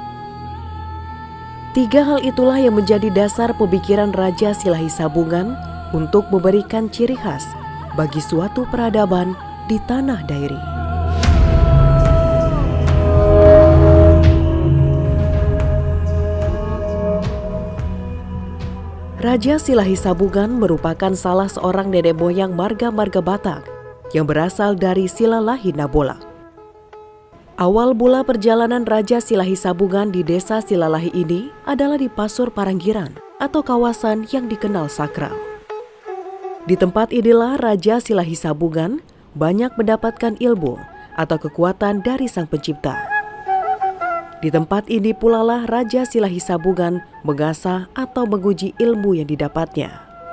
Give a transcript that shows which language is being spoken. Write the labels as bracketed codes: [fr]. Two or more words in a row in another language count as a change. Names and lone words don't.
[id] Tiga hal itulah yang menjadi dasar pemikiran Raja Silahi Sabugan untuk memberikan ciri khas bagi suatu peradaban di Tanah Dairi. Raja Silahi Sabugan merupakan salah seorang nenek moyang marga-marga Batak yang berasal dari Silalahi Nabolak. Awal mula perjalanan Raja Silahi Sabugan di desa Silalahi ini adalah di Pasur Paranggiran atau kawasan yang dikenal sakral. Di tempat inilah Raja Silahi Sabugan banyak mendapatkan ilmu atau kekuatan dari Sang Pencipta. Di tempat ini pula lah Raja Silahi Sabugan mengasah atau menguji ilmu yang didapatnya.